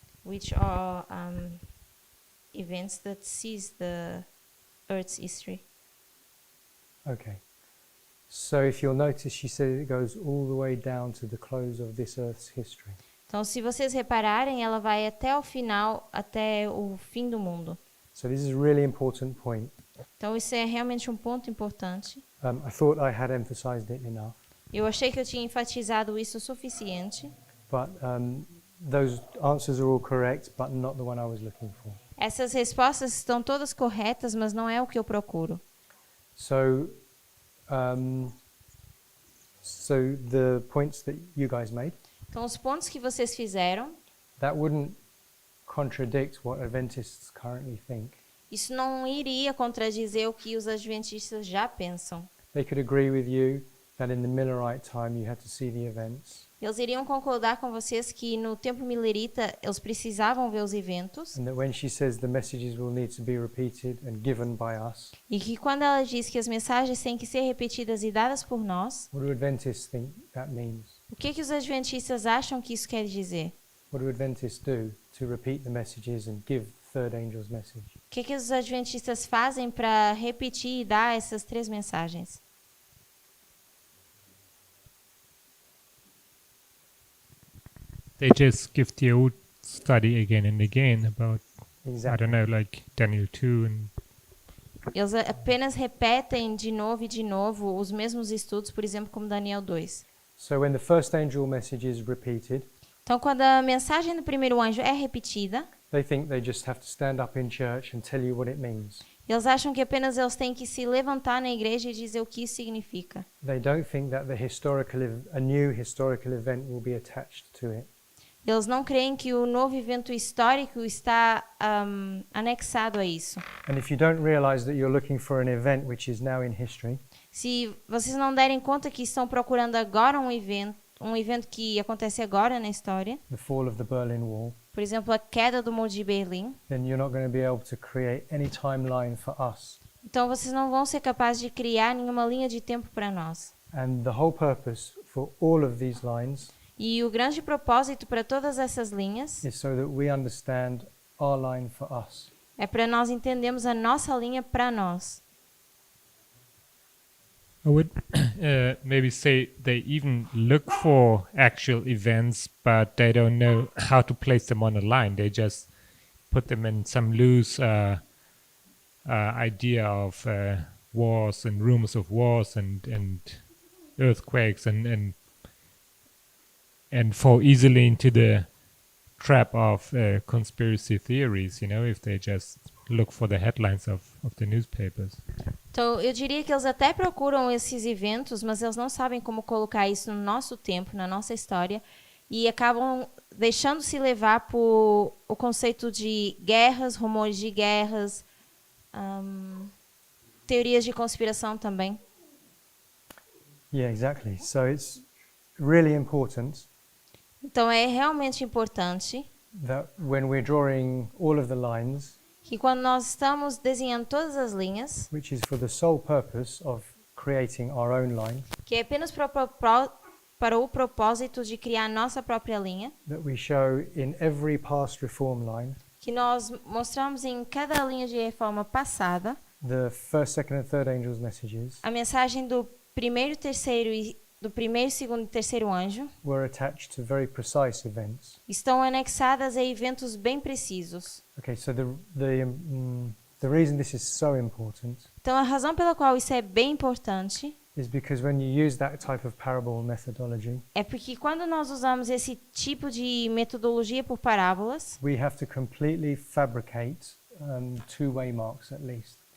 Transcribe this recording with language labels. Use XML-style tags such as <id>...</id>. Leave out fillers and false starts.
<en>which are events that seize the Earth's history. Okay. So if you'll notice, she said it goes all the way down to the close of this Earth's history.</en> <pt>Então, se vocês repararem, ela vai até o final, até o fim do mundo.</pt> <en>So this is a really important point.</en> <pt>Então, isso é realmente um ponto importante.</pt> <en>I thought I had emphasized it enough,</en> <pt>Eu achei que eu tinha enfatizado isso o suficiente.</pt> <en>but those answers are all correct, but not the one I was looking for.</en> <pt>Essas respostas estão todas corretas, mas não é o que eu procuro.</pt> <en>So, so the points that you guys made,</en> <pt>Então, os pontos que vocês fizeram,</pt> <en>that wouldn't contradict what Adventists currently think.</en> <pt>isso não iria contradizer o que os adventistas já pensam.</pt> <en>They could agree with you that in the Millerite time you had to see the events,</en> <pt>Eles iriam concordar com vocês que no tempo milerita eles precisavam ver os eventos</pt> <en>and that when she says the messages will need to be repeated and given by us,</en> <pt>e que quando ela diz que as mensagens têm que ser repetidas e dadas por nós,</pt> <en>what do Adventists think that means?</en> <pt>o que os adventistas acham que isso quer dizer?</pt> <en>What do Adventists do to repeat the messages and give the third angel's message?</en> <pt>O que os adventistas fazem para repetir e dar essas três mensagens?</pt> <en>They just give the old study again and again about, I Exactly. don't know, like Daniel 2 and</en> <pt>Eles apenas repetem de novo os mesmos estudos, por exemplo, como Daniel 2.</pt> <en>So when the first angel message is repeated,</en> <pt>Então, quando a mensagem do primeiro anjo é repetida,</pt> <en>they think they just have to stand up in church and tell you what it means.</en> <pt>eles acham que apenas eles têm que se levantar na igreja e dizer o que isso significa.</pt> <en>They don't think that a new historical event will be attached to it.</en> <pt>Eles não creem que o novo evento histórico está anexado a isso.</pt> <en>And if you don't realize that you're looking for an event which is now in history,</en> <pt>Se vocês não derem conta que estão procurando agora um evento que acontece agora na história,</pt> <en>the fall of the Berlin Wall,</en> <pt>por exemplo, a queda do Muro de Berlim,</pt> <en>then you're not going to be able to create any timeline for us.</en> <pt>então vocês não vão ser capazes de criar nenhuma linha de tempo para nós.</pt> <en>And the whole purpose for all of these lines</en> <pt>E o grande propósito para todas essas linhas</pt> <en>is so that we understand our line for us.</en> <pt>é para nós entendermos a nossa linha para nós.</pt> <en>I would maybe say they even look for actual events, but they don't know how to place them on a line. They just put them in some loose idea of wars and rumors of wars and earthquakes and fall easily into the trap of conspiracy theories, you know, if they just look for the headlines of the newspapers.</en> <pt>Então, eu diria que eles até procuram esses eventos, mas eles não sabem como colocar isso no nosso tempo, na nossa história, e acabam deixando-se levar por o conceito de guerras, rumores de guerras, teorias de conspiração também.</pt> <en>Yeah, exactly. So it's really important</en> <pt>Então, é realmente importante</pt> <en>that when we're drawing all of the lines,</en> <pt>que quando nós estamos desenhando todas as linhas,</pt> <en>which is for the sole purpose of creating our own line,</en> <pt>que é apenas para o propósito de criar a nossa própria linha,</pt> <en>that we show in every past reform line</en> <pt>que nós mostramos em cada linha de reforma passada,</pt> <en>the first, second, and third angels' messages</en> <pt>A mensagem do primeiro, terceiro e do primeiro, segundo e terceiro anjo</pt> <en>were attached to very precise events.</en> <pt>estão anexadas a eventos bem precisos.</pt> <en>Okay, so the reason this is so important</en> <pt>Então, a razão pela qual isso é bem importante</pt> <en>is because when you use that type of parable methodology,</en> <pt>é porque quando nós usamos esse tipo de metodologia por parábolas,</pt> <en>we have to completely fabricate two-way marks at least</en>